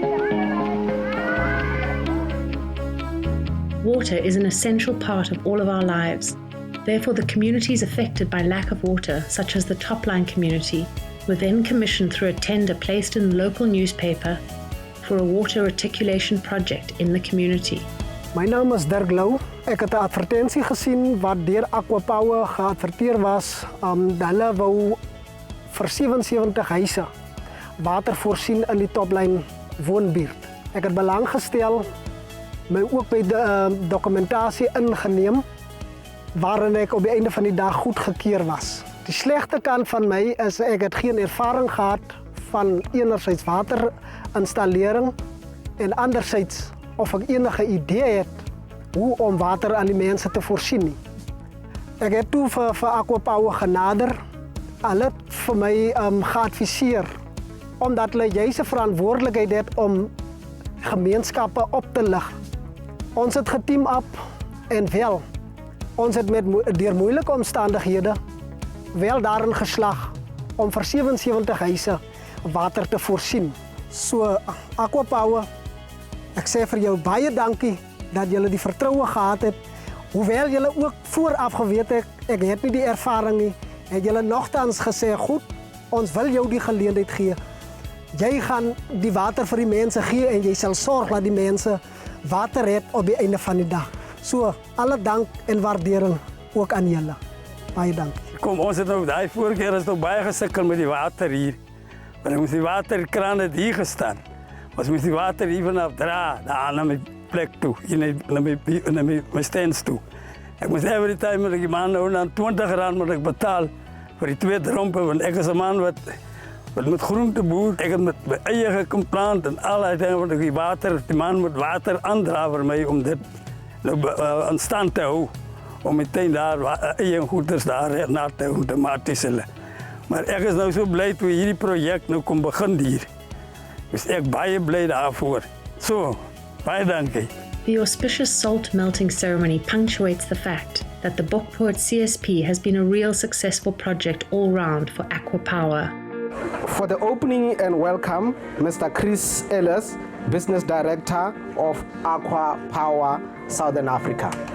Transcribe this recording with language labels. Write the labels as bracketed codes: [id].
[en] Water is an essential part of all of our lives. Therefore, the communities affected by lack of water, such as the Topline community, were then commissioned through a tender placed in the local newspaper for a water reticulation project in the community. [af] My naam is Dirk Lou. Ek het 'n advertensie gesien wat deur Aqua Power geadverteer was. Hulle wou vir 77 huise water voorsien in die Topline woonbuurt. Ek het belang gestel, my ook by die dokumentasie ingeneem, waarin ek op die einde van die dag goedgekeur was. Die slegte kant van my is ek het geen ervaring gehad van enerzijds waterinstallering en anderzijds of ek enige idee het hoe om water aan die mense te voorsien nie. Ek het toe vir Aqua Power genader. Hulle het vir my geadviseer omdat hulle juist 'n verantwoordelikheid het om gemeenskappe op te lig. Ons het geteam op en wel, ons het deur moeilike omstandighede wel daarin geslag om vir 77 huise water te voorsien. So Aqua Power, ek sê vir jou baie dankie dat julle die vertroue gehad het. Hoewel julle ook vooraf geweet het, ek het nie die ervaring nie, het julle nogtans gesê, goed, ons wil jou die geleentheid gee. Jy gaan die water vir die mense gee en jy sal sorg dat die mense water het op die einde van die dag. So, alle dank en waardering ook aan julle. Baie dank. Kom, ons het nou daai vorige keer is nog baie gesukkel met die water hier. Want ons die waterkraan het hier gestaan. Ons moes die water hier vanaf dra, daar na my plek toe, na my stands toe. Ek moes [en] every time [af] met die man nou aan R20 moet ek betaal vir die 2 drompe, want ek is 'n man wat met groente boer. Ek het met my eie geplant en al die wat ek die man moet water aandra vir my om dit aan stand te hou. Om meteen daar eie goeders daar na te hou, tomaties hulle. Maar ek is nou so bly toe hierdie projek nou kom begin hier. Dus ek baie bly daarvoor. So, baie dankie. [en] The auspicious salt melting ceremony punctuates the fact that the Bokpoort CSP has been a real successful project all round for Aqua Power. For the opening and welcome, Mr. Chris Ellis, Business Director of Aqua Power Southern Africa.